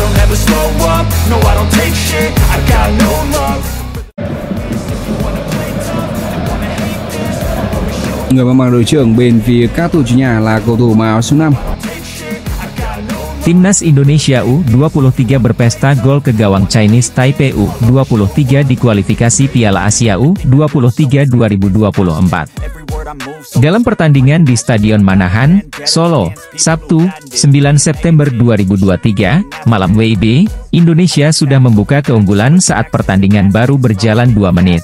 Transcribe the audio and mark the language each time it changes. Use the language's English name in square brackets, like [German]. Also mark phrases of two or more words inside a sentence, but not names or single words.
[English] never slow up, no I don't take shit, I got no love. [Vietnamese] Người mà mang đội trưởng bên phía các thủ chủ nhà là cầu thủ màu số 5. [Indonesian] Timnas Indonesia U23 berpesta gol ke gawang Chinese Taipei U23 di kualifikasi Piala Asia U23 2024. Dalam pertandingan di Stadion Manahan, Solo, Sabtu, 9 September 2023, malam WIB, Indonesia sudah membuka keunggulan saat pertandingan baru berjalan 2 menit.